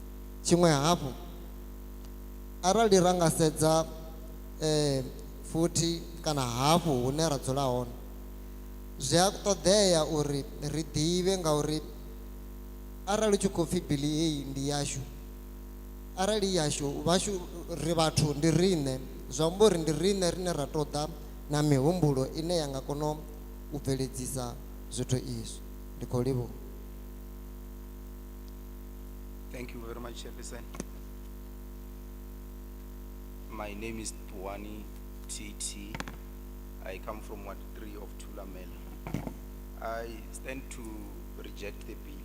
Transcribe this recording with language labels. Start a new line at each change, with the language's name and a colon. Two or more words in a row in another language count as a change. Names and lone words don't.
Venda: Tshiṅwe hafhu arali ranga sedza futhi kana hafu hune ra dzula hone zwi a ṱoḓea uri ri ḓivhe ngauri arali tshi khou pfhi biḽi heyi ndi yashu arali yashu vhashu ri vhathu ndi riṋe zwi amba uri ndi riṋe rine ra ṱoḓa na mihumbulo ine ya nga kona u bveledzisa zwithu izwi ndi khou livhuwa.
English: Thank you very much, Chairperson. My name is Tuwani TT. I come from Ward 3 of Thulamela. I stand to reject the bill.